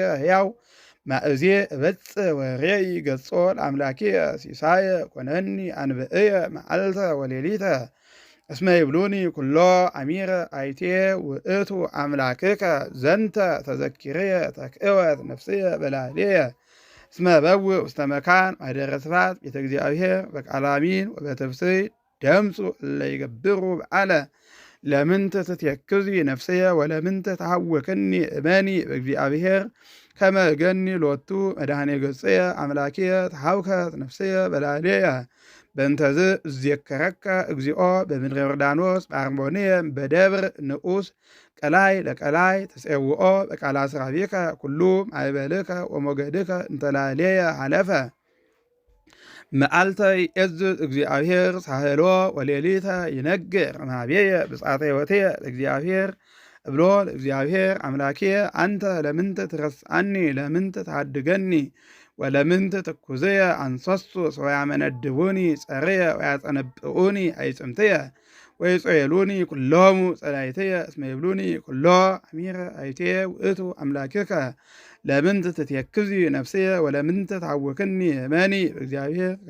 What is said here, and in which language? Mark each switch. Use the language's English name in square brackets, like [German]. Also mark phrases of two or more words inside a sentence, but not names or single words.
[Geez] ሕያው ማእዜ እበጽሕ ወሬይ ገጾ ለአምላኪየ ሲሳየ ኮነኒ አንብዕየ መዓልተ ወሌሊተ እስመ ይብሉኒ ኩሎ አሚረ አይቴ ውእቱ አምላክከ ዘንተ ተዘኪርየ ተክእወት ነፍስየ በላዕሌየ እስመ በውእ ውስተ መካን ማኅደረ ስብሐት ቤተ እግዚአብሔር በቃለ አሚን ወበትፍሥሕት ደምፁ እለ ይገብሩ በዓለ ለምንት ትትየክዚ ነፍስየ ወለምንት ተሐወክኒ እመኒ በእግዚአብሔር ከመ እገኒ ሎቱ መድኃኔ ገጽየ አምላክየ ተሐውከት ነፍስየ በላዕሌየ በእንተዝ እዜከረከ እግዚኦ በምድረ ዮርዳኖስ በአርሞንየም በደብር ንዑስ ቀላይ ለቀላይ ተጼውኦ በቃላ ስራቤከ ኩሉ ማእበልከ ወሞገድከ እንተላዕሌየ ሐለፈ መዓልተ ይእዝዝ እግዚአብሔር ሳህሎ ወሌሊተ ይነግር እምኀቤየ ብፅዓተ ሕይወትየ ለእግዚአብሔር እብሎ ለእግዚአብሔር አምላክየ አንተ ለምንት ትረስአኒ ለምንት ተሃድገኒ ወለምንት ትኩዝየ አንሰሱ ወያመነድቡኒ ጸርየ ወያጸነብኡኒ አይጽምትየ ወይጾየሉኒ ኩሎሙ ጸላይትየ እስመ ይብሉኒ ኩሎ አሚረ አይቴ ውእቱ አምላክከ ለምንት ትትየክዚ ነፍስየ ወለምንት ታወክኒ እመኒ በእግዚአብሔር